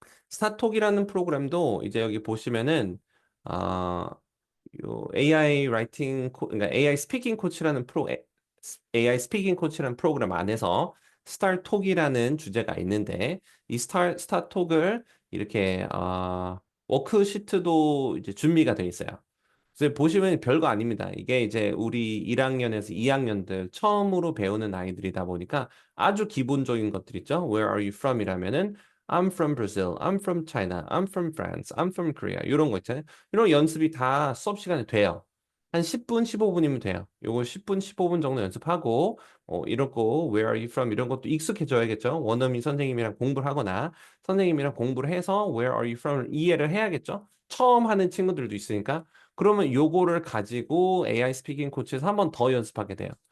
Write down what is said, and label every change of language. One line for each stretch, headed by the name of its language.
Korean: 스타톡이라는 프로그램도 이제 여기 보시면은 어, 요 AI 라이팅 그러니까 AI 스피킹 코치라는 AI 스피킹 코치라는 프로그램 안에서 스타톡이라는 주제가 있는데 이 스타톡을 이렇게 워크시트도 이제 준비가 돼 있어요. 그래서 보시면 별거 아닙니다. 이게 이제 우리 1학년에서 2학년들 처음으로 배우는 아이들이다 보니까 아주 기본적인 것들 있죠.
English: Where are you from? 이라면은 I'm from Brazil, I'm from China, I'm from France, I'm from Korea.
Korean: 이런 거 있잖아요. 이런 연습이 다 수업 시간에 돼요. 한 10분, 15분이면 돼요. 요거 10분, 15분 정도 연습하고 이런 거
English: Where are you from?
Korean: 이런 것도 익숙해져야겠죠. 원어민 선생님이랑 공부를 하거나 선생님이랑 공부를 해서
English: Where are you from?
Korean: 이해를 해야겠죠. 처음 하는 친구들도 있으니까 그러면 요거를 가지고 AI 스피킹 코치에서 한 번 더 연습하게 돼요.